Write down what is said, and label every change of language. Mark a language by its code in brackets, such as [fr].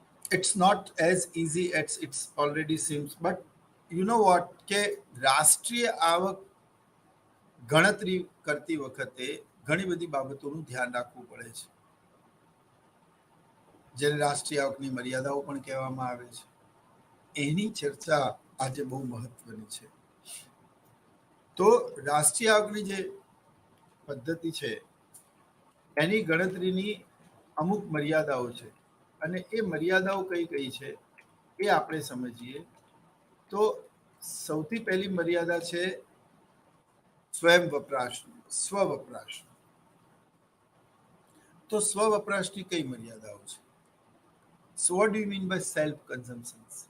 [en] It's not as easy as it's already seems. But you know what, [gu] કે રાષ્ટ્રીય આવક ગણતરી કરતી વખતે ઘણી બધી બાબતોનું ધ્યાન રાખવું પડે છે, જેને રાષ્ટ્રીય આવકની મર્યાદાઓ પણ કહેવામાં આવે છે. એની ચર્ચા આજે બહુ મહત્વની છે. તો રાષ્ટ્રીય આવકની જે પદ્ધતિ છે એની ગણતરીની અમુક મર્યાદાઓ છે, અને એ મર્યાદાઓ કઈ કઈ છે એ આપણે સમજીએ. તો સૌથી પહેલી મર્યાદા છે સ્વયં વપરાશ, સ્વવપરાશ. તો સ્વવપરાશની કઈ મર્યાદાઓ છે? [en] So what do you mean by self consumption?